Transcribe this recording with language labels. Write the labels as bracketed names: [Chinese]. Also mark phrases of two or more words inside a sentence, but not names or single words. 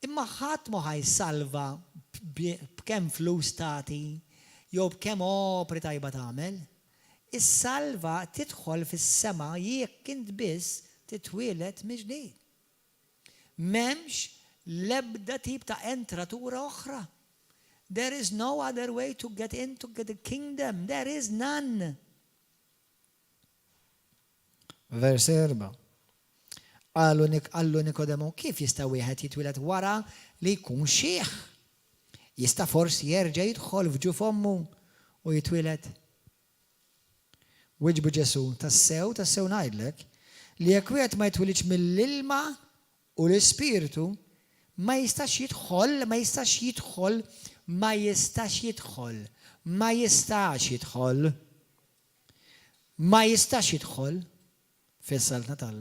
[Maltese] Imma ħadd ma ħajsalva b'kemm flus tagħti jew b'kemm opri tajba tagħmel. Is-salva tidħol fis-sema jekk int biss titwieled miġdid. M'hemmx l-ebda tip ta' entratura oħra. [English] There is no other way to get into the kingdom. There is none. [Maltese] Vers 4. Għallu Nikodemu, kif jista' wieħed jitwieled wara li jkun xieħ? Jista' forsi jerġa' jidħol f'ġuf ommu u jitwieled? Wieġbu Ġesu, tassew ngħidlek li jekk wieħed ma jitwilidx mill-ilma u l-Ispiritu ma jistax jidħol fis-saltna talla.